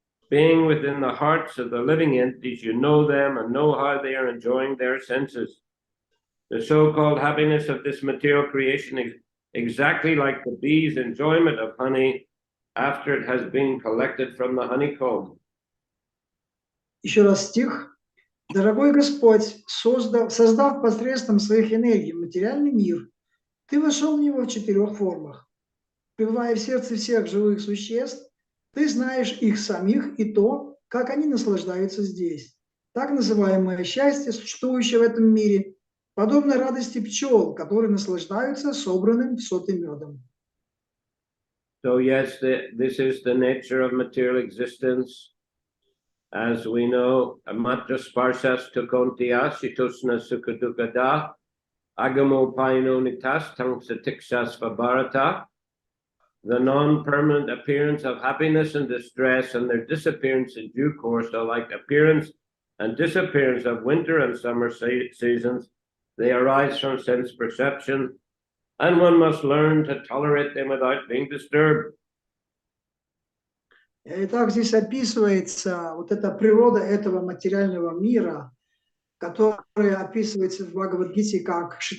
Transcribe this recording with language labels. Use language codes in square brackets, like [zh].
[en] Being within the hearts of the living entities, you know them and know how they are enjoying their senses. The so-called happiness of this material creation is exactly like the bee's enjoyment of honey after it has been collected from the honeycomb. [ru] Еще раз стих. Дорогой Господь, создав посредством своих энергий материальный мир, Ты вошел в него в 4 формах. Пребывая в сердце всех живых существ, Ты знаешь их самих и то, как они наслаждаются здесь. Так называемое счастье, существующее в этом мире, подобно радости пчел, которые наслаждаются собранным в соты медом. [en] So yes, this is the nature of material existence. As we know, [sa] matra sparsas tukontia shitusna sukadukada agamo paino nitas tangsatiksas vabarata. [en] The non-permanent appearance of happiness and distress and their disappearance in due course are like appearance and disappearance of winter and summer seasons. They arise from sense perception, and one must learn to tolerate them without being disturbed. [ru] Итак, здесь описывается вот эта природа этого материального мира, которая описывается в Бхагавад-гите как